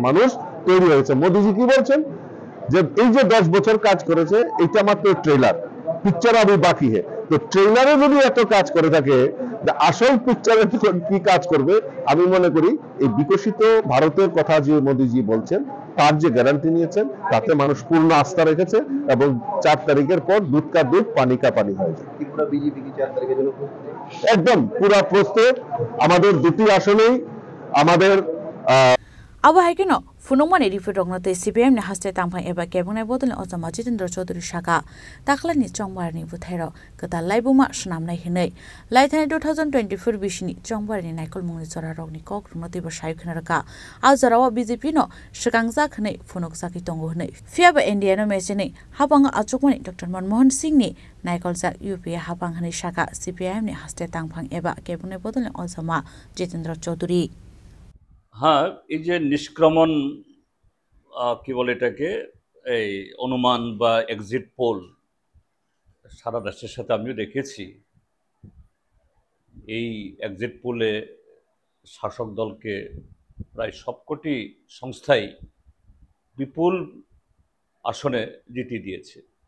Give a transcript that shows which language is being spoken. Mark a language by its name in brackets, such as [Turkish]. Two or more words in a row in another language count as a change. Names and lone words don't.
[Bangla] মানুষ তৈরি হয়েছে মোদিজি কি বলছেন যে এই যে 10 বছর কাজ করেছে এটা মাত্র ট্রেলার [Hindi] पिक्चर अभी बाकी है [Bangla] তো ট্রেলারে যদি এত কাজ করে থাকে আসল পিকচারে কি কাজ করবে আমি মনে করি এই বিকশিত ভারতের কথা যে মোদিজি বলছেন তার যে গ্যারান্টি নিয়েছেন তাতে মানুষ পূর্ণ আস্থা রেখেছে এবং 4 তারিখের পর [Hindi] दूध का दूध पानी का पानी [Bangla] হয়ে যায় ত্রিপুরা বিজেপি কি 4 তারিখের জন্য একদম পুরো প্রস্তুত আমাদের দুটি আসনেই আমাদের [Kok Borok] Abo haikeno funongmani rifut roknate CPM ni haste tangphang eba kebungnai bodolni ojama Jitendra Chaudhary saka taklani chongbarni buthairo kata laibuma snamnai hinai laithani 2024 bisini chongbarni naikol mungni jora rokni kok rungnati ba saikhnaraka aljarawa BJP no shikangjak hnai funok saki tongo hnai fiaba India no mechini habanga achukmani Dr. Manmohan Singh ni naikol jak UPA habang hnai saka CPM ni haste tangphang eba kebungnai bodolni ojama Jitendra Chaudhary [Bangla] হ্যাঁ এই যে নিষ্ক্রমণ কি বলে এটাকে এই অনুমান বা এক্সিট পোল সারা দেশের সাথে আমিও দেখেছি এই এক্সিট পোলে শাসক দলকে প্রায় সবকটি সংস্থাই বিপুল আসনে জিতিয়ে দিয়েছে